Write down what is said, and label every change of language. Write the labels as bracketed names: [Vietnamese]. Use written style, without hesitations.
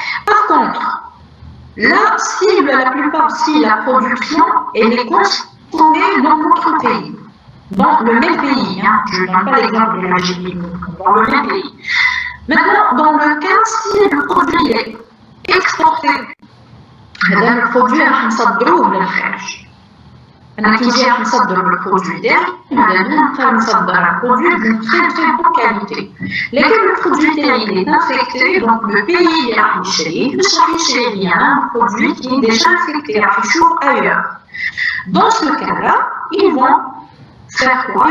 [French] Par contre, là, si la production elle est consommée dans notre pays, dans le même pays, hein, je ne donne pas l'exemple de l'Algérie, dans le même pays. Maintenant, dans le cas si le produit est exporté, le produit est [Arabic] مصدروه للخارج. أنا كي نجي نصدر البرودوي تاعي نقدر نصدر [French] un produit d'une très très bonne qualité. [Arabic] لكن البرودوي تاعي [French] est infecté, donc le pays [Arabic] اللي راح يشريه مش راح يشري [French] bien un produit qui est déjà infecté, [Arabic] راح يشوف [French] ailleurs. Dans ce cas-là, ils vont faire quoi?